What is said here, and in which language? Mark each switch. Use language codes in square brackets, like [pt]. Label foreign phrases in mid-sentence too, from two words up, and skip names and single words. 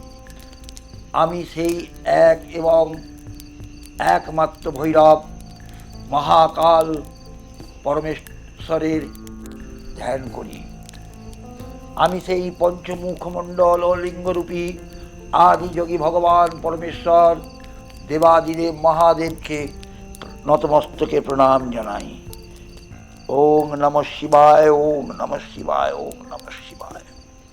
[bn] আমি সেই এক এবং একমাত্র ভৈরব মহাকাল পরমেশ্বরের ধ্যান করি। আমি সেই পঞ্চমুখমণ্ডল ও লিঙ্গরূপী আদিযোগী ভগবান পরমেশ্বর দেবাদিদেব মহাদেবকে নতমস্তকে প্রণাম জানাই। [sa] ओं नमः शिवाय, ओं नमः शिवाय, ओं नमः शिवाय।